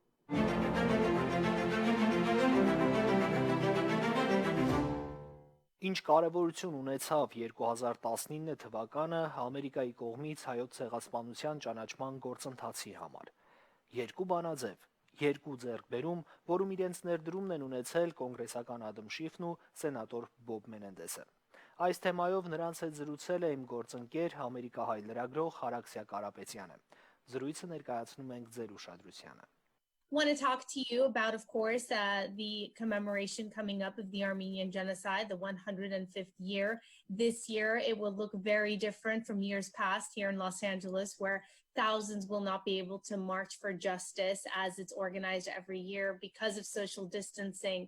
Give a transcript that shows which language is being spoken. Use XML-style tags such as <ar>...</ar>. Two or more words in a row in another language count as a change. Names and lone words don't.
<hy>Ինչ կարևորություն ունեցավ 2019 թվականը Ամերիկայի կողմից հայոց ցեղասպանության ճանաչման գործընթացի համար։ Երկու բանաձև, երկու ձեռքբերում, որում իրենց ներդրումն են ունեցել կոնգրեսական Ադամ Շիֆն ու սենատոր Բոբ Մենենդեսը։ Այս թեմայով նրանց հետ զրուցել է իմ գործընկեր ամերիկահայ լրագրող Հարաքսիա Կարապետյանը։ Զրույցը ներկայացնում ենք ձեր ուշադրությանը։</hy> <en>Want to talk to you about, of course, the commemoration coming up of the Armenian Genocide, the 105th year. This year, it will look very different from years past here in Los Angeles, where thousands will not be able to march for justice as it's organized every year because of social distancing.</en>